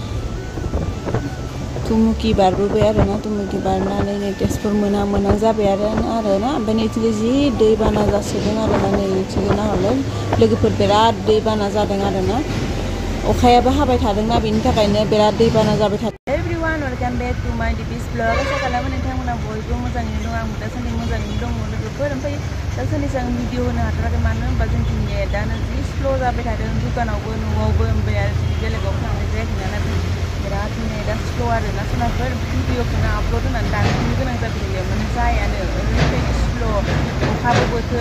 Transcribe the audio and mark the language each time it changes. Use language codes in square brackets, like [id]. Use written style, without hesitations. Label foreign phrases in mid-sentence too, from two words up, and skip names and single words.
[brx] तुमुकी बारबोबाय आरोना तुमुकी बारनानै नै तेजपुर मोना जाबाय आरोना ओमफ्राय नैथिंजाय जि दैबाना जासोदों आरोना नै नैथिंजाय नाहरलाय लोगोफोर बिराद दैबाना जादों आरोना अखायाबो हाबाय थादोंना बेनि थाखायनो बिराद दैबाना जाबाय थादों। [en] Welcome back to my DP's vlog. [brx] आसा खालामो नोंथांमोना बयबो मोजाङैनो दं आंबो दासान्दि मोजाङैनो दङ लोगोफोर ओमफ्राय दासान्दि जों भिडिअ होनो हाथाराखै मानो होनबा जोंनि नेटानो जि स्ल' जाबाय थादों दुकानावबो न'आवबो ओमफ्राय आरो बेलेगाव थांनाय जायाखै नालाय बिराद नेटा स्ल' आरोना सोरनाफोर भिडिअखौनो आपल'ड होनानै दानफिननो गोनां जाबाय थायो माने जायानो ओरैबायदि स्ल' अखाबो बोथोर